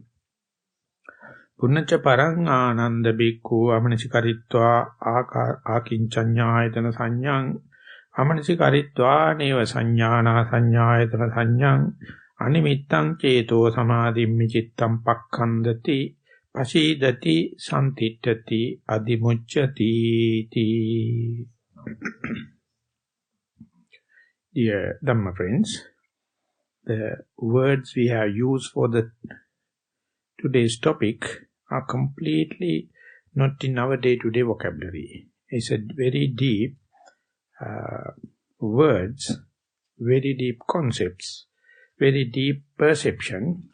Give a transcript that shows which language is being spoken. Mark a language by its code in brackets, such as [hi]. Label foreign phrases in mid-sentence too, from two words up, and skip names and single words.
[pi] Punnaca parang ananda bhikkhu amanasikaritva akinchanyayatana sanyang amanasikaritva neva sanyana sanyayatana sanyang animittang ceto samadhimmi cittam pakkhandati pasidati santittati adimucchati ti. [en] Dear Dhamma friends, the words we have used for today's topic are completely not in our day-to-day vocabulary. It's a very deep words, very deep concepts, very deep perception.